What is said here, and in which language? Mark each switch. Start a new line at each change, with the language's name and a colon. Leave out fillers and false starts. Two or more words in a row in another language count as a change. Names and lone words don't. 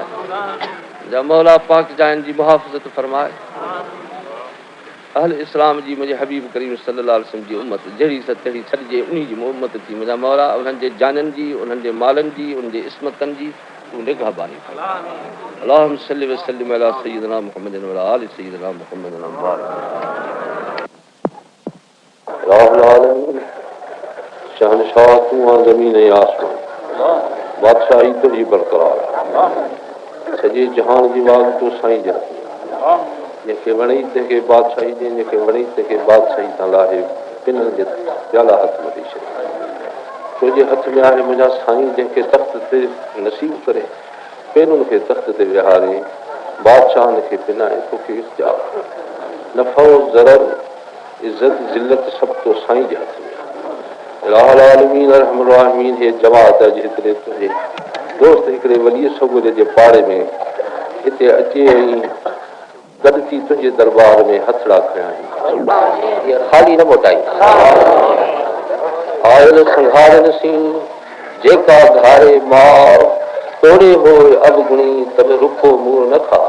Sindhi: मुंहिंजा मौला पाक जाइन जी मुहाफ़िज़त फरमाए। अहल इस्लाम जी मुंहिंजे हबीब करीम
Arabic: صلى الله عليه وسلم
Sindhi: जी उम्मत जहिड़ी तहिड़ी छॾिजे, उन्ही जी उम्मत थी। मुंहिंजा मौला उन्हनि जे जाननि जी, उन्हनि जे मालनि जी, उन्हनि जे इस्मतनि जी तूं निगहबानी फरमाए।
Arabic: اللهم صل و سلم على سيدنا محمد و آل سيدنا محمد
Sindhi: अम्मा शहनशाह तूं आहे ज़मीन ऐं आसमान, बादशाही तुंहिंजी बरक़रार, सॼे जहान जी वाग तूं साईं जे हथ में। जंहिंखे वणई तंहिंखे बादशाही ॾे, जंहिंखे वणई तंहिंखे बादशाही सां लाहे पिननि जे प्याला हथ में ॾेई छॾे। तुंहिंजे हथ में आहे मुंहिंजा साईं, जंहिंखे तख़्त ते नसीब करे पेनुनि खे तख़्त ते विहारे, बादशाहनि खे पिनाए तोखे इख़्तियार। नफ़ो ज़रर इज़त ज़िलत सभु तो साईं जे हथ में।
Arabic: إله العالمين أرحم الراحمين
Sindhi: हे जमात अॼु हिकिड़े तुंहिंजे दोस्त हिकिड़े वलीअ सगोरे जे पाड़े में हिते अचे ऐं गॾु थी तुंहिंजे दरबार में हथड़ा खयां ख़ाली न मोटाई। आयल संघारनि सी जेका घारे मार तोड़े होए अवगुणी तब रुखो मुंहुं न खा।